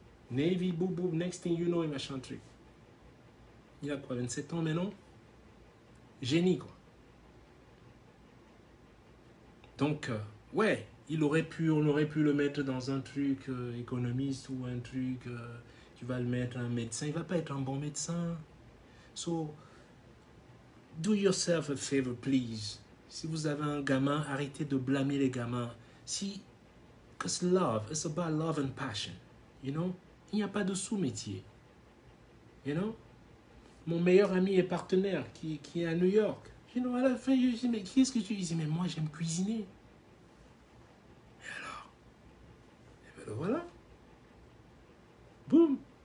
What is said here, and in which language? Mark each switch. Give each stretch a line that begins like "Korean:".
French: Navy, boum boum,
English: next thing you know,
French: et machin truc. Il a quoi, 27 ans maintenant? Génie, quoi. Donc, ouais, on aurait pu le mettre dans un truc économiste ou un truc, tu vas le mettre un médecin, il ne va pas être un bon médecin.
English: So, do yourself a favor, please.
French: Si vous avez un gamin, arrêtez de blâmer les gamins.
English: Because love, it's about love and passion, you know?
French: Il n'y a pas de sous-métier,
English: you know?
French: Mon meilleur ami et partenaire qui est à New York, you know, à la fin, je lui dis, mais qu'est-ce que tu dis? Mais moi, j'aime cuisiner. Et alors? Et ben voilà. Boum.